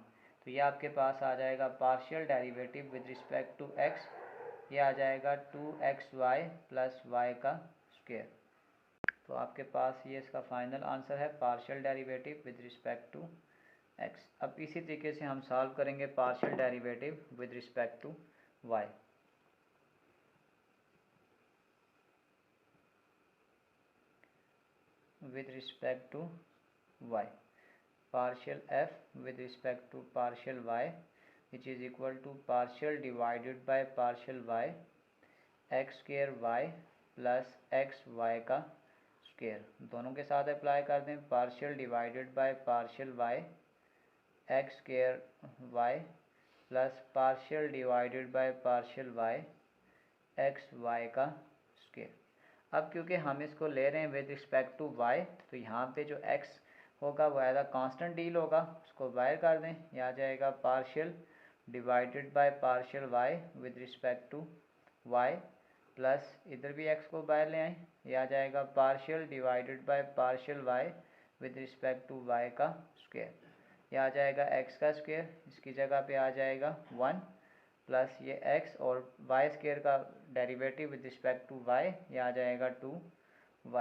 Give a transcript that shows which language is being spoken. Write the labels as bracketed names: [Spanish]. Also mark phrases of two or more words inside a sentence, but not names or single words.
[Hindi] तो ये आपके पास आ जाएगा [English] partial derivative with respect to x, [Hindi] ये आ जाएगा 2xy प्लस y का स्क्वायर। तो आपके पास ये इसका [English] final answer [Hindi] है [English] partial derivative with respect to x. [Hindi] अब इसी तरीके से हम सॉल्व करेंगे [English] partial derivative with respect to y. with respect to y, partial f with respect to partial y which is equal to partial divided by partial y x square y plus x y का स्क्वायर, [Hindi] दोनों के साथ अप्लाई कर दें। [English] partial divided by partial y x square y plus partial divided by partial y x y का square। [Hindi] अब क्योंकि हम इसको ले रहे हैं [English] with respect to y, [Hindi] तो यहाँ पे जो x होगा वो [English] as a constant deal [Hindi] होगा, उसको बाहर कर दें, यह आ जाएगा [English] partial divided by partial y with respect to y plus [Hindi] इधर भी x को बाहर ले आएँ, यह आ जाएगा [English] partial divided by partial y with respect to y [Hindi] का स्क्वायर, यह आ जाएगा x का स्क्वायर, इसकी जगह पे आ जाएगा 1 प्लस ये x और y स्क्वायर का [English] derivative with respect to y, [Hindi] ये आ जाएगा 2y।